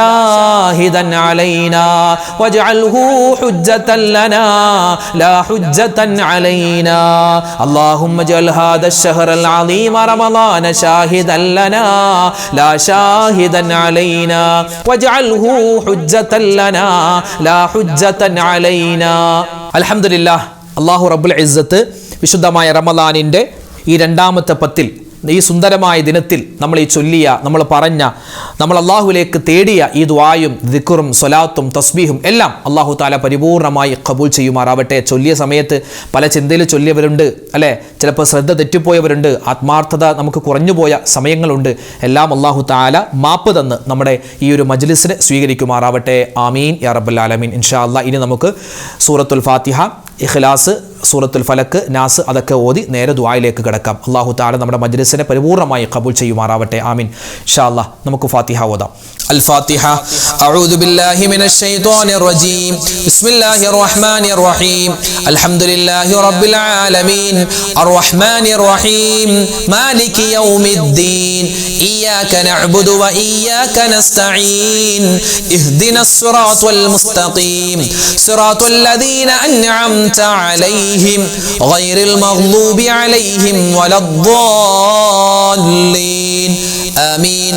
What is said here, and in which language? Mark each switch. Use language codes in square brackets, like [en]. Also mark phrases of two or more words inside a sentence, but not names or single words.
[ar] شاهدا علينا واجعله حجة لنا لا حجة علينا اللهم اجعل هذا الشهر العظيم رمضان شاهدا لنا لا شاهدا علينا واجعله حجة لنا لا حجة علينا الحمد لله [ml] അല്ലാഹു റബ്ബുൽ ഇസ്സത്ത് വിശുദ്ധമായ റമളാനിന്റെ ഈ രണ്ടാമത്തെ പത്തിൽ ഈ സുന്ദരമായ ദിനത്തിൽ നമ്മൾ ഈ ചൊല്ലിയ നമ്മൾ പറഞ്ഞ നമ്മൾ അള്ളാഹുവിലേക്ക് തേടിയ ഈ ദുആയും ദിക്റും സ്വലാത്തും തസ്ബീഹും എല്ലാം അള്ളാഹു താല പരിപൂർണമായി ഖബൂൽ ചെയ്യുമാറാവട്ടെ. ചൊല്ലിയ സമയത്ത് പല ചിന്തയിൽ ചൊല്ലിയവരുണ്ട് അല്ലേ, ചിലപ്പോൾ ശ്രദ്ധ തെറ്റിപ്പോയവരുണ്ട്, ആത്മാർത്ഥത നമുക്ക് കുറഞ്ഞുപോയ സമയങ്ങളുണ്ട്. എല്ലാം അള്ളാഹു താല മാപ്പ് തന്ന് നമ്മുടെ ഈ ഒരു മജ്ലിസിനെ സ്വീകരിക്കുമാറാവട്ടെ. [ar] آمين يا رب العالمين. إن شاء الله [ml] ഇനി നമുക്ക് സൂറത്തുൽ ഫാത്തിഹ, ഇഖ്ലാസ്, സൂറത്തുൽ ഫലക്ക്, നാസ് അതൊക്കെ ഓതി നേരെ ദുആയിലേക്ക് കിടക്കാം. അല്ലാഹു തആല നമ്മുടെ മജ്ലിസിനെ പരിപൂർണമായി ഖബൂൽ ചെയ്യുമാറാവട്ടെ. ആമീൻ. [ar] إن شاء الله [ml] നമുക്ക് ഫാത്തിഹ ഓതാം. [ar] الفاتحة. أعوذ بالله من الشيطان الرجيم. بسم الله الرحمن الرحيم. الحمد لله رب العالمين الرحمن الرحيم مالك يوم الدين إياك نعبد وإياك نستعين اهدنا الصراط المستقيم صراط الذين أنعمت عليهم غير المغضوب عليهم ولا الضالين آمين.